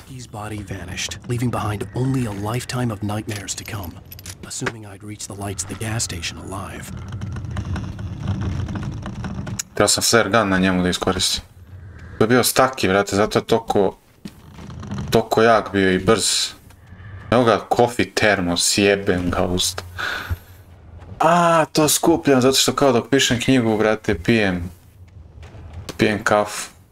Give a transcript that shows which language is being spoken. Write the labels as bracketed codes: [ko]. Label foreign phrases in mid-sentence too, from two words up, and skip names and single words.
[en] His body vanished, leaving behind only a lifetime of nightmares to come. Assuming I'd reach the lights of the gas station alive. [sr] Trebao sam [en] flare gun [sr] na njemu da iskoristim. To je bio staki, brate, zato je toko jak bio i brz. Evo ga, coffee termos, jebem ga usta. To skupljam zato što kao dok pišem knjigu, brate, pijem kafu.